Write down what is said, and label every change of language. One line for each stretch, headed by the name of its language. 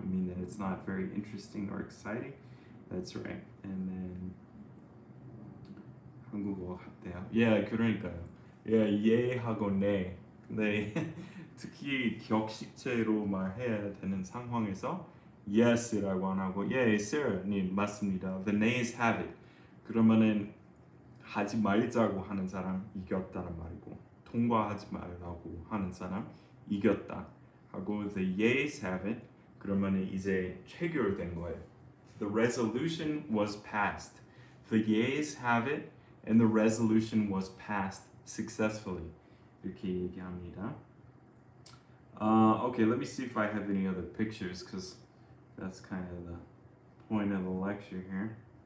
English: You mean that it's not very interesting or exciting? That's right. And then
Korean: 한국어 같대요. Yeah, 그러니까요. Yeah, 예하고 네. 네. 특히 격식체로 말해야 되는 상황에서 yes라고 안 하고 yeah, Sarah님 맞습니다.
English: The nays have it.
Korean: 그러면은 하지 말자고 하는 사람 이겼다는 말이고 통과하지 말라고 하는 사람 이겼다 하고
English: the yeas have it.
Korean: 그러면은 이제 체결된 거예요.
English: The resolution was passed. The yeas have it and the resolution was passed successfully.
Korean: 이렇게 얘기합니다.
English: Okay, let me see if I have any other pictures because that's kind of the point of the lecture here.